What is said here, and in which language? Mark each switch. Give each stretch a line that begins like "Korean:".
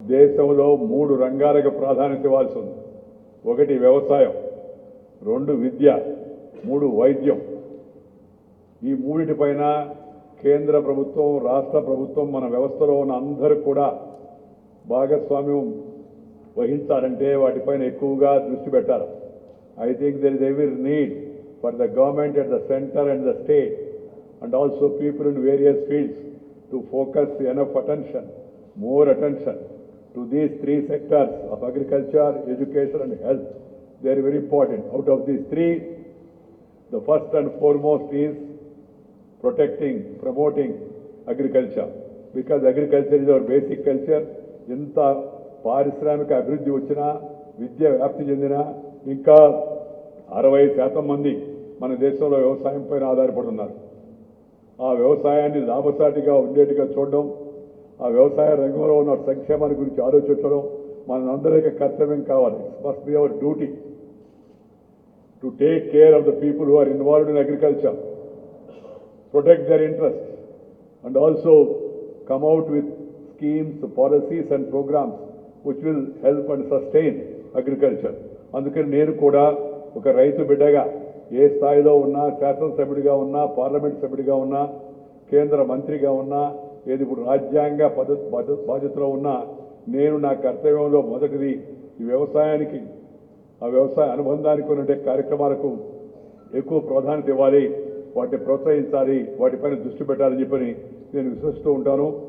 Telugu: దేశంలో 3 రంగాలకు ప్రాధాన్యత ఇవ్వాల్సి ఉంది. 1 వ్యవసాయం, 2 విద్య, 3 వైద్యం. ఈ మూడిటిపైన కేంద్ర ప్రభుత్వం, రాష్ట్ర ప్రభుత్వం, మన వ్యవస్థలో ఉన్న అందరూ కూడా భాగస్వామ్యం వహించాలంటే వాటిపైన ఎక్కువగా దృష్టి పెట్టాలి.
English: I think there is every need for the government at the center and the state and also people in various fields to focus enough attention, more attention to these 3 sectors of agriculture, education and health. They are very important. Out of these 3, the first and foremost is protecting, promoting agriculture, because agriculture is our basic culture.
Telugu: ఇంత పారిశ్రామిక అభివృద్ధి వచ్చినా, విద్య వ్యాప్తి చెందినా ఇంకా 60% మంది మన దేశంలో వ్యవసాయం పైన ఆధారపడుతున్నారు. ఆ వ్యవసాయాన్ని లాభసాటిగా ఉండేట్టుగా చూడడం, ఆ వ్యవసాయ రంగంలో ఉన్న సంక్షేమాన్ని గురించి ఆలోచించడం మనందరికీ కర్తవ్యం కావాలి.
English: It must be our duty to take care of the people who are involved in agriculture, protect their interests and also come out with schemes, policies and programs which will help and sustain agriculture.
Telugu: అందుకని నేను కూడా ఒక రైతు బిడ్డగా ఏ స్థాయిలో ఉన్నా, శాసనసభ్యుడిగా ఉన్నా, పార్లమెంట్ సభ్యుడిగా ఉన్నా, కేంద్ర మంత్రిగా ఉన్నా, ఏది ఇప్పుడు రాజ్యాంగ బాధ్యతలో ఉన్నా, నేను నా కర్తవ్యంలో మొదటిది ఈ వ్యవసాయానికి, ఆ వ్యవసాయ అనుబంధానికి ఉన్నటువంటి కార్యక్రమాలకు ఎక్కువ ప్రాధాన్యత ఇవ్వాలి, వాటిని ప్రోత్సహించాలి, వాటిపైన దృష్టి పెట్టాలని చెప్పని నేను విశ్వసిస్తూ ఉంటాను.